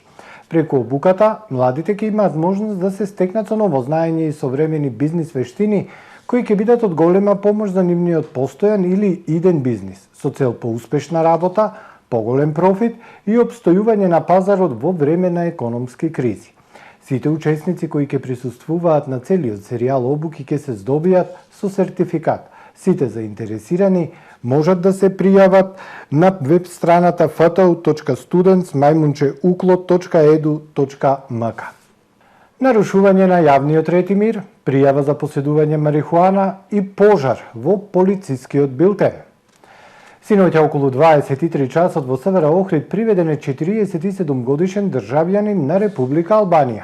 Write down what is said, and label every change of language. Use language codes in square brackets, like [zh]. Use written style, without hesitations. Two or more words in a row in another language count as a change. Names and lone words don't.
[mk] Преку обуката, младите ќе имаат можност да се стекнат со ново знаење и современи бизнис вештини, кои ќе бидат од голема помош за нивниот постојан или иден бизнис, со цел поуспешна работа, поголем профит и обстојување на пазарот во време на економски кризи. Сите учесници кои ќе присуствуваат на целиот серијал обуки ќе се здобијат со сертификат. Сите заинтересирани можат да се пријават на веб страната fto.students@uklot.edu.mk. Нарушување на јавниот ред и мир, пријава за поседување марихуана и пожар во полицискиот билтен. Синоќа околу 23 часот во Севера Охрид приведен е 47 годишен државјанин на Република Албанија.